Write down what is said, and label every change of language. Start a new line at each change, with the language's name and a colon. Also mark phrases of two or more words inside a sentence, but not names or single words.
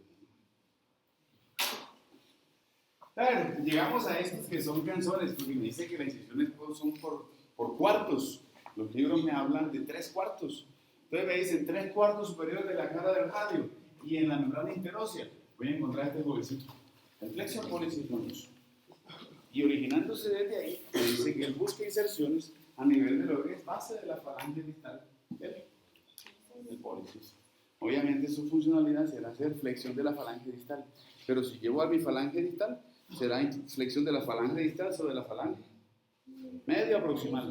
Spanish: A ver, llegamos a estos que son canzones, porque me dice que las incisiones son por cuartos. Los libros me hablan de 3/4. Entonces me dicen 3/4 superior de la cara del radio y en la membrana interósea voy a encontrar este jovencito, el
Latin: flexor pollicis longus.
Spanish: Y originándose desde ahí, me dice que él busca inserciones a nivel de lo que es base de la falange distal del pollicis. Obviamente su funcionalidad será hacer flexión de la falange distal, pero si llevo a mi falange distal, será flexión de la falange distal sobre la falange media o proximal.